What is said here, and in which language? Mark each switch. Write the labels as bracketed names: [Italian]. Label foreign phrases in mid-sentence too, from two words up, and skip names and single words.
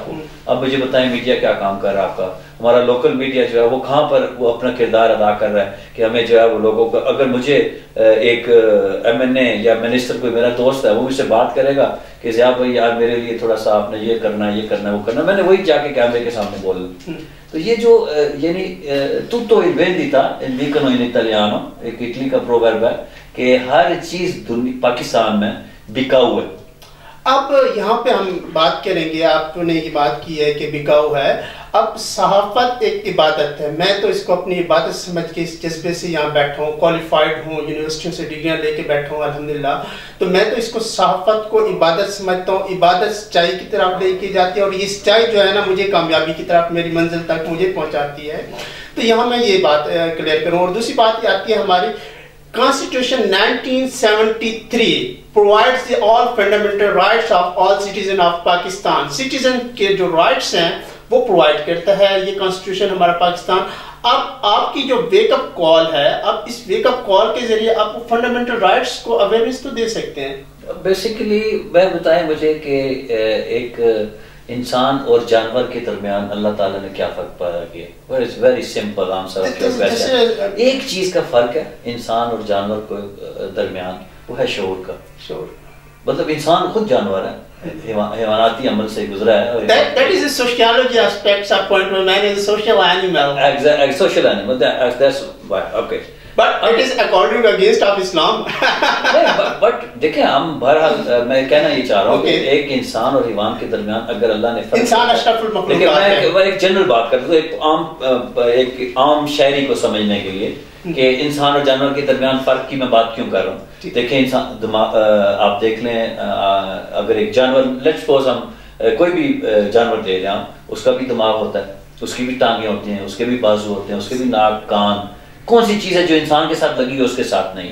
[Urdu] اب مجھے بتائیں میڈیا کیا کام کر رہا ہے آپ کا. ہمارا لوکل میڈیا جو ہے وہ کہاں پر وہ اپنا کردار ادا کر رہا ہے کہ ہمیں جو ہے وہ لوگوں کو, اگر مجھے ایک MNA یا منسٹر کوئی میرا دوست ہے وہ مجھ سے بات کرے گا کہ ضیاء بھائی یار میرے لیے تھوڑا سا آپ نے یہ کرنا ہے وہ کرنا, میں نے وہی جا کے کیمرے کے سامنے بولنا. تو یہ جو یعنی [Italian] tutto il vendita dicono in italiano, [Urdu] ایک اٹلی کا پروورب ہے کہ ہر چیز پاکستان میں بکاؤ ہے. اب یہاں پہ ہم بات کریں گے, آپ نے یہ بات کی ہے کہ بکاؤ ہے. اب صحافت ایک عبادت ہے, میں تو اس کو اپنی عبادت سمجھ کے اس جذبے سے یہاں بیٹھا ہوں, کوالیفائڈ ہوں, یونیورسٹیوں سے ڈگریاں لے کے بیٹھا ہوں الحمدللہ. تو میں تو اس کو صحافت کو عبادت سمجھتا ہوں. عبادت سچائی کی طرف لے کے جاتی ہے اور یہ سچائی جو ہے نا مجھے کامیابی کی طرف, میری منزل تک مجھے پہنچاتی ہے. تو یہاں میں یہ بات کلیئر کروں. اور دوسری بات یہ آتی ہے, ہماری [English] Constitution 1973 provides the all fundamental rights of all citizens of Pakistan. [Urdu] Citizen کے جو rights ہیں وہ provide کرتا ہے یہ Constitution ہمارا پاکستان. اب آپ کی جو [English] wake up call [Urdu] ہے, اب اس [English] wake up call [Urdu] کے ذریعے آپ [English] fundamental rights [Urdu] کو اویئرنیس تو دے سکتے ہیں. بیسیکلی میں بتائیں مجھے کہ ایک انسان اور جانور کے درمیان اللہ تعالیٰ نے کیا فرق پیدا کیا؟ [English] very simple answer. [Urdu] ایک چیز کا فرق ہے انسان اور جانور کے درمیان, وہ ہے شعور کا. شعور مطلب انسان خود جانور ہے, حیواناتی عمل سے گزرا ہے. [English] That is the sociology aspects of point where man is a social animal. Exactly, social animal. That's why. Okay. But it is according against of Islam. [Urdu] But دیکھیں ہم بہرحال میں کہنا یہ چاہ رہا ہوں کہ ایک انسان اور حیوان کے درمیان اگر اللہ نے فرق, انسان اشرف المخلوقات ہے. میں ایک جنرل بات کرتا ہوں ایک عام شہری کو سمجھنے کے لیے کہ انسان اور جانور کے درمیان فرق کی میں بات کیوں کر رہا ہوں. دیکھیں انسان آپ دیکھ لیں, اگر ایک جانور [English] let's suppose [Urdu] ہم کوئی بھی جانور دے لیں, اس کا بھی دماغ ہوتا ہے, اس کی بھی ٹانگیں ہوتی ہیں, اس کے بھی بازو ہوتے ہیں, اس کے بھی ناک کان, کون سی چیز ہے جو انسان کے ساتھ لگی ہے اس کے ساتھ نہیں.